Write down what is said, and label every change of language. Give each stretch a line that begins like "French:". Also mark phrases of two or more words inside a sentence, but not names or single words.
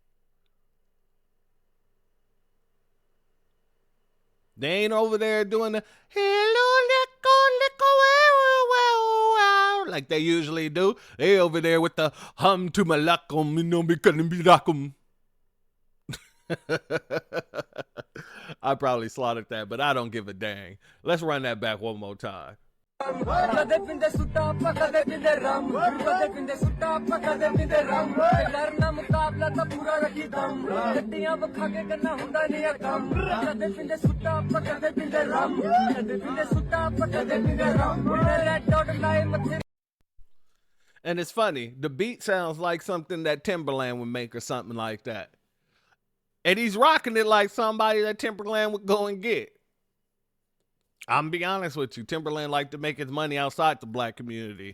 English: They ain't over there doing the like they usually do. They over there with the hum to malakum, you know, because birakum. I probably slaughtered that, but I don't give a dang. Let's run that back one more time.
Punjabi: ਕਦੇ ਪੀਂਦੇ ਸੁੱਟਾ ਕਦੇ ਪੀਂਦੇ ਰਮ ਕਦੇ ਪੀਂਦੇ ਸੁੱਟਾ ਕਦੇ ਪੀਂਦੇ ਰਮ ਲੜਨਾ ਮੁਕਾਬਲਾ ਤਾਂ ਪੂਰਾ ਰੱਖੀ ਦਮ ਗੱਡੀਆਂ ਵਖਾ ਕੇ ਕਰਨਾ ਹੁੰਦਾ ਨਹੀਂ ਕੰਮ ਕਦੇ ਪੀਂਦੇ ਸੁੱਟਾ ਕਦੇ ਪੀਂਦੇ ਰਮ ਕਦੇ ਪੀਂਦੇ ਸੁੱਟਾ ਕਦੇ ਪੀਂਦੇ ਰਮ
English: red dot
Punjabi: ਲਾਏ ਮੱਥੇ.
English: And it's funny, the beat sounds like something that Timberland would make or something like that. And he's rocking it like somebody that Timberland would go and get. I'm gonna be honest with you, Timberland liked to make his money outside the black community.